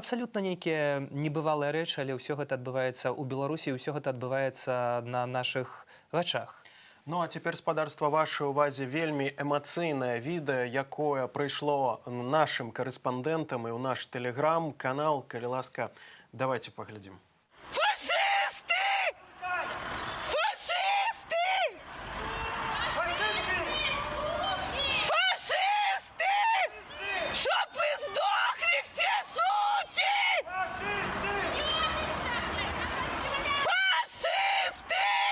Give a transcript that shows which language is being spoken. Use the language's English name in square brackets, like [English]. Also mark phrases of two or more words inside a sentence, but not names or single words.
[Belarusian] абсалютна нейкія небывалыя рэчы, але ўсё гэта адбываецца ў Беларусі, ўсё гэта адбываецца на нашых вачах. Ну а цяпер, спадарства, вашай увазе вельмі эмацыйнае відэа, якое прыйшло нашым карэспандэнтам і ў наш тэлеграм-канал. Калі ласка, давайте паглядзім. [Russian] Фашисты! Фашисты! Фашисты! Чтоб вы сдохли все, суки! Фашисты!